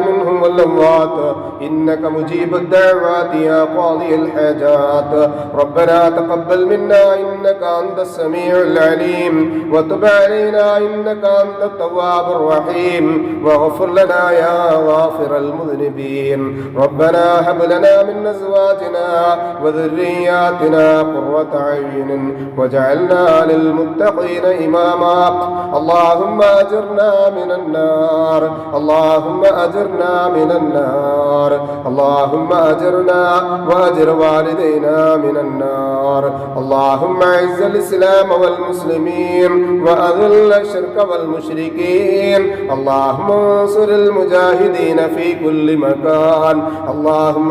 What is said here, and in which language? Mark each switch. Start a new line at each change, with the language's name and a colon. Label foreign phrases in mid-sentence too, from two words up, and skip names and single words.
Arabic: منهم والأموات إنك مجيب الدعوات يا قاضي الحاجات ربنا تقبل منا إنك أنت السميع العليم وتب علينا إنك أنت التواب الرحيم واغفر لنا يا غافر المذنبين ربنا هب لنا من أزواجنا وذرياتنا قرة أعين واجعلنا للمتقين إماما اللهم أجرنا من النار اللهم أجرنا من النار اللهم أجرنا وأجر والدينا من النار اللهم أعز الإسلام والمسلمين وأذل الشرك والمشركين اللهم انصر المجاهدين في كل مكان اللهم